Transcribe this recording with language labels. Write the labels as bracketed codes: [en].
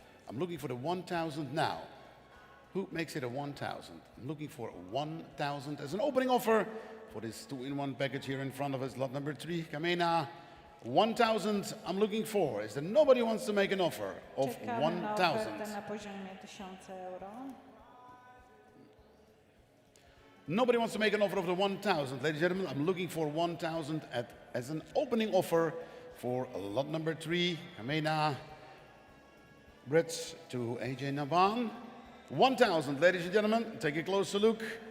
[en] I'm looking for the 1,000 now. Who makes it a 1,000? I'm looking for 1,000 as an opening offer for this 2-in-1 package here in front of us. Lot number 3, Camea. 1,000 I'm looking for. Is there nobody who wants to make an offer of [pl] Czekamy na [en] 1,000? [pl] ofertę na poziomie 1000 euro. [en] Nobody wants to make an offer of the 1,000. Ladies and gentlemen, I'm looking for 1,000 as an opening offer for lot number 3, Camea. Bred to AJ Naban. 1,000, ladies and gentlemen, take a closer look.